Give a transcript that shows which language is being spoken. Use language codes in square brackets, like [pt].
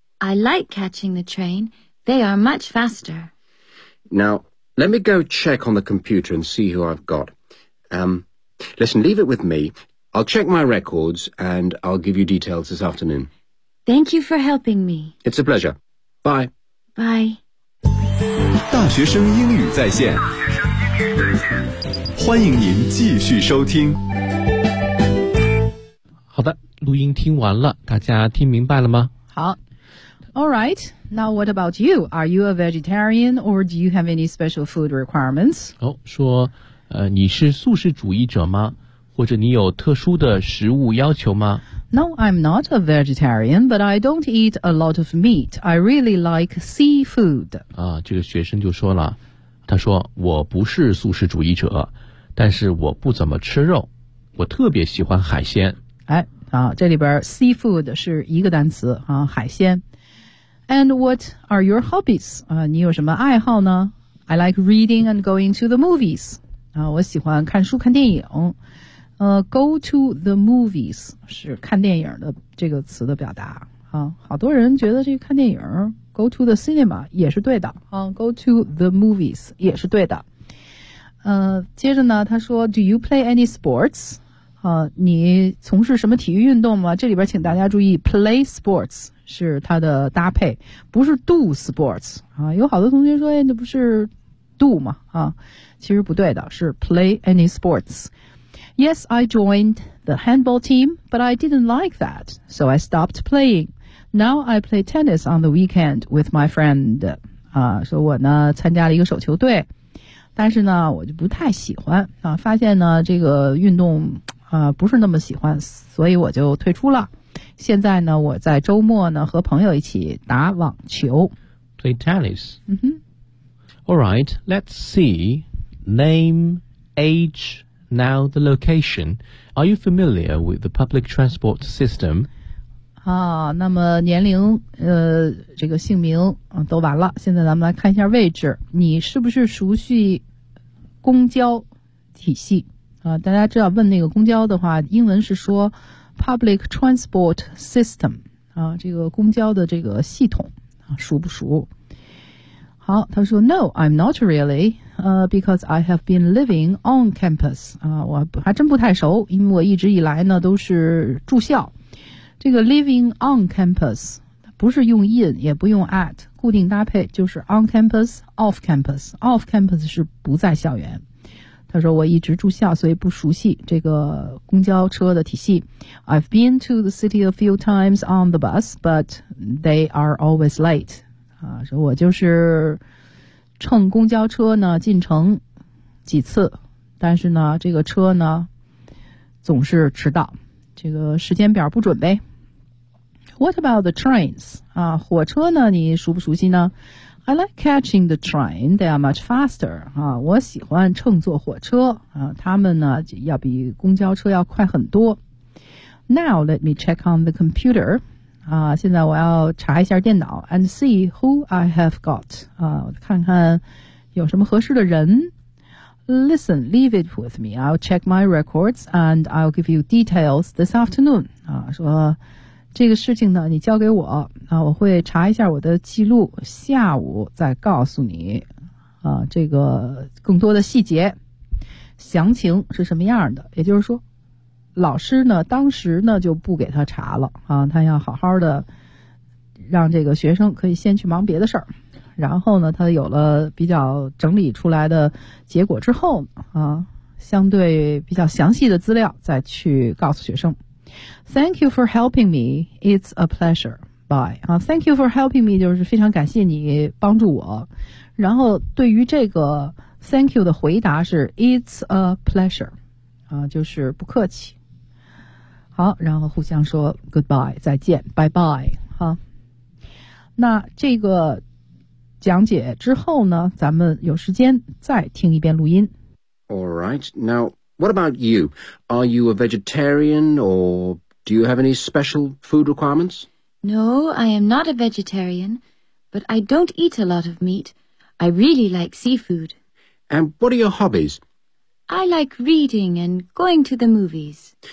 [en] I like catching the train. They are much faster. Now, let me go check on the computer and see who I've got. Listen, leave it with me. I'll check my records and I'll give you details this afternoon. Thank you for helping me. It's a pleasure. Bye. Bye. [zh] 大学生英语在线，欢迎您继续收听。好的，录音听完了，大家听明白了吗？ [en] 好。All right, now what about you? Are you a vegetarian or do you have any special food requirements? [zh] 哦，说，你是素食主义者吗？或者你有特殊的食物要求吗？ [en] No, I'm not a vegetarian, but I don't eat a lot of meat. I really like seafood. [zh] 啊，这个学生就说了，他说，我不是素食主义者，但是我不怎么吃肉，我特别喜欢海鲜。哎，啊，这里边 seafood 是一个单词，啊，海鲜。 [en] And what are your hobbies? [zh] 你有什么爱好呢 [en] ？I like reading and going to the movies. [zh] 我喜欢看书看电影。 [en] Go to the movies [zh] 是看电影的这个词的表达。好多人觉得这个看电影 ， [en] go to the cinema [zh] 也是对的。 [en] Go to the movies [zh] 也是对的。接着呢，他说 [en] ，Do you play any sports？ [zh] 你从事什么体育运动吗？这里边请大家注意 ， [en] play sports [zh] 是它的搭配，不是 [en] do sports [zh] 啊。有好多同学说，哎，那不是 do 吗？啊，其实不对的，是 [en] play any sports。 Yes, I joined the handball team, but I didn't like that, so I stopped playing. Now I play tennis on the weekend with my friend. [zh] 说我呢参加了一个手球队，但是呢我就不太喜欢啊，发现呢这个运动。不是那么喜欢，所以我就退出了。现在呢，我在周末呢和朋友一起打网球。 [en] Play tennis. 嗯哼。 All right, let's see. Name, age, now the location. Are you familiar with the public transport system? [zh] 那么年龄，这个姓名，都完了。现在咱们来看一下位置。你是不是熟悉公交体系？大家知道问那个公交的话，英文是说 [en] public transport system [zh] 啊，这个公交的这个系统啊，熟不熟？好，他说 [en] No, I'm not really, because I have been living on campus [zh] 啊，我还真不太熟，因为我一直以来呢都是住校。这个 [en] living on campus [zh] 不是用 in 也不用 at， 固定搭配就是 [en] on campus, off campus, off campus [zh] 是不在校园。他说我一直住校，所以不熟悉这个公交车的体系。 [en] I've been to the city a few times on the bus, but they are always late. [zh] 说我就是乘公交车呢进城几次，但是呢这个车呢总是迟到，这个时间表不准呗。 [en] What about the trains? [zh] 火车呢你熟不熟悉呢？ [en] I like catching the train. They are much faster. [zh] 我喜欢乘坐火车。他们呢要比公交车要快很多。 [en] Now let me check on the computer. [zh] 现在我要查一下电脑 [en] and see who I have got. [zh] 看看有什么合适的人。 [en] Listen, leave it with me. I'll check my records and I'll give you details this afternoon. [zh] 说。这个事情呢你交给我我会查一下我的记录，下午再告诉你这个更多的细节详情是什么样的。也就是说老师呢当时呢就不给他查了他要好好的让这个学生可以先去忙别的事儿，然后呢他有了比较整理出来的结果之后相对比较详细的资料再去告诉学生。 [en] Thank you for helping me. It's a pleasure. Bye. Thank you for helping me. [zh] 就是非常感谢你帮助我。然后对于这个 thank you 的回答是 [en] It's a pleasure. [zh] 就是不客气。好，然后互相说 goodbye， 再见 ，bye bye。那这个讲解之后呢，咱们有时间再听一遍录音。 [en] All right. Now. What about you? Are you a vegetarian or do you have any special food requirements? No, I am not a vegetarian, but I don't eat a lot of meat. I really like seafood. And what are your hobbies? I like reading and going to the movies.